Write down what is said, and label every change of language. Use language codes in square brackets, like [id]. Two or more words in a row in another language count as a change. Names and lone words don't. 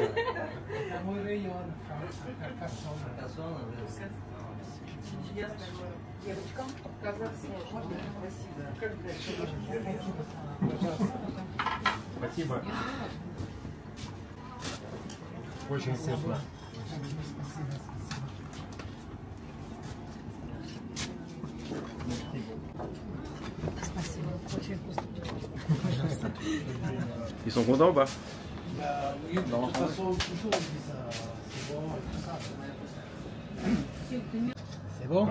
[ru] Это мой район. Кассона, Чудесный город. Девочкам показаться можно. Спасибо. Как дальше? Спасибо. Очень вкусно. [fr] Ils sont contents ou pas? De toute façon, toujours, on dit ça. C'est bon, et tout ça. C'est bon?